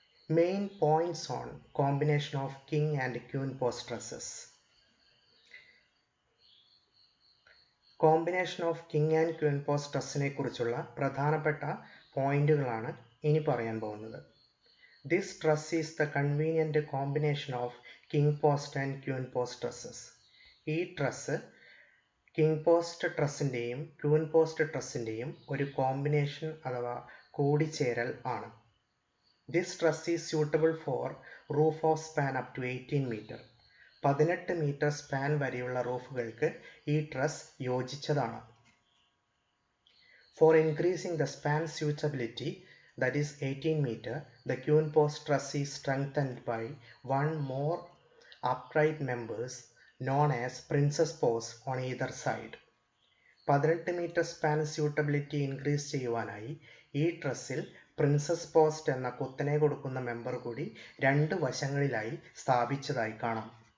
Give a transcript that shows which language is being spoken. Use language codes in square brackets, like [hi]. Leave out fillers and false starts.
[en] Main points on combination of king and queen post trusses. [ml] Combination of king and Queen post ട്രസ്സിനെ കുറിച്ചുള്ള പ്രധാനപ്പെട്ട പോയിന്റുകളാണ് ഇനി പറയാൻ പോകുന്നത്. [en] This truss is the convenient combination of king post and queen post trusses. [ml] ഈ truss king post ട്രസ്സിൻ്റെയും Queen post ട്രസ്സിൻ്റെയും ഒരു combination അഥവാ കൂടിച്ചേരൽ ആണ്. [en] This truss is suitable for roof of span up to 18 meter. [ml] 18 metre span വരെയുള്ള റൂഫുകൾക്ക് ഈ truss യോജിച്ചതാണ്. [en] For increasing the span suitability, that is 18 meter, the queen post truss is strengthened by one more upright members known as princess post on either side. [ml] 18 metre span suitability increase ചെയ്യുവാനായി ഈ ട്രസ്സിൽ princess post എന്ന കുത്തനെ കൊടുക്കുന്ന member കൂടി രണ്ട് വശങ്ങളിലായി സ്ഥാപിച്ചതായി കാണാം.